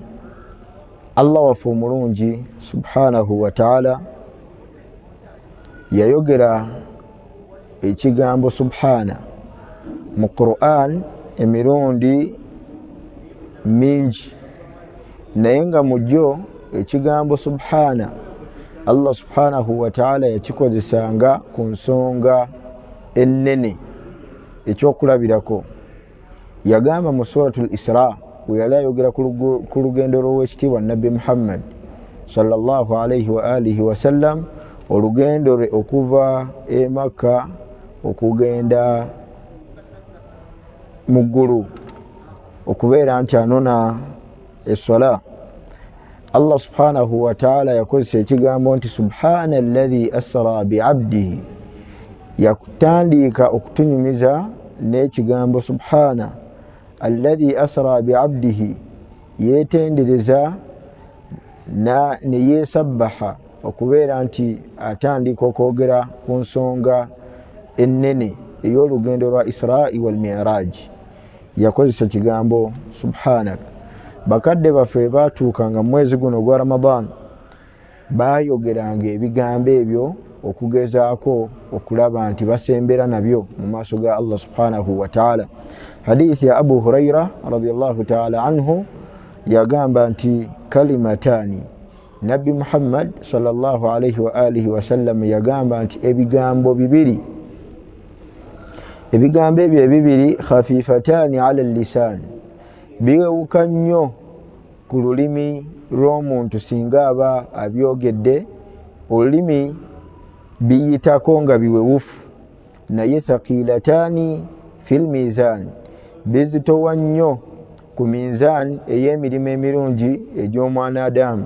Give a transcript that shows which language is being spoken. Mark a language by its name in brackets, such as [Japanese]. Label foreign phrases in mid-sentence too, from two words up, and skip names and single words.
[Ganda] Allah waffe omulungi [Arabic] سبحانه وتعالى [Ganda] yayogera ekigambo subhana mu Qur'an emirundi mingi, naye nga mujjo ekigambo subhana Allah [Arabic] سبحانه وتعالى [Ganda] yakikozesanga ku nsonga ennene ekyokulabirako. Yagamba mu suratul Isra bwe yali ayogera ku lugendo lw'owekitiibwa Nabbi Muhammad [Arabic] صلى الله عليه وآله وسلم, [Ganda] olugendo lwe okuva e Makka okugenda mu ggulu okubeera nti anona essola. Allah [Arabic] سبحانه وتعالى [Ganda] yakozesa ekigambo nti [Arabic] سبحان الذي أسرى بعبده, [Ganda] yakutandika okutunyumiza n'ekigambo [Arabic] سبحان الذي أسرى بعبده, [Ganda] yetendereza ne yesabbaha okubeera nti atandika okwogera ku nsonga ennene ey'olugendo lwa Isra'i wal Mi'raj, yakozesa ekigambo subhanak. Bakadde baffe batuukanga mu mwezi guno ogwa Ramadan bayogeranga ebigambo ebyo okugezaako okulaba nti basembera nabyo mu maaso ga Allah [Arabic] سبحانه وتعالى. [Ganda] Hadithi ya Abu Huraira [Arabic] رضي الله تعالى عنه [Ganda] yagamba nti kalimatani, Nabbi Muhammad sallallahu [Arabic] عليه وآله وسلم [Ganda] yagamba nti ebigambo bibiri, ebigambo ebyo ebibiri [Arabic] خفيفتان على اللسان, [Ganda] biwewuka nnyo ku lulimi lw'omuntu singa aba abyogedde, olulimi biyitako nga biwewufu, naye [Arabic] ثقيلتان في الميزان, [Ganda] bizitowa nnyo ku minzan ey'emirimu emirungi egy'omwana Adamu.